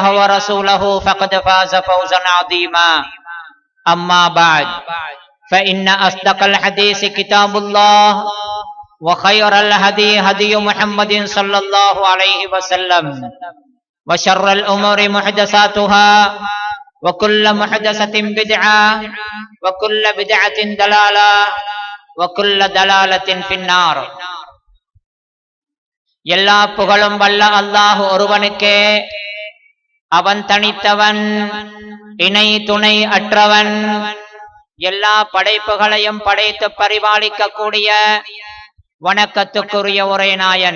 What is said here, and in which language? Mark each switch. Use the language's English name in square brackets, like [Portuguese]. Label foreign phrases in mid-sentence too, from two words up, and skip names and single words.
[Arabic] ورسوله فقد فاز فوزا عظيما أما بعد فإن أصدق الحديث كتاب الله وخير الهدي هدي محمد صلى الله عليه وسلم وشر الأمور محدثاتها وكل محدثة بدعة وكل بدعة ضلالة وكل ضلالة في النار. [Tamil] எல்லா புகழும் வல்ல அல்லாஹ் ஒருவனுக்கே. அவன் தனித்தவன், இணை துணை அற்றவன். எல்லா படைப்புகளையும் படைத்து பரிபாலிக்க கூடிய வணக்கத்துக்குரிய ஒரே நாயன்.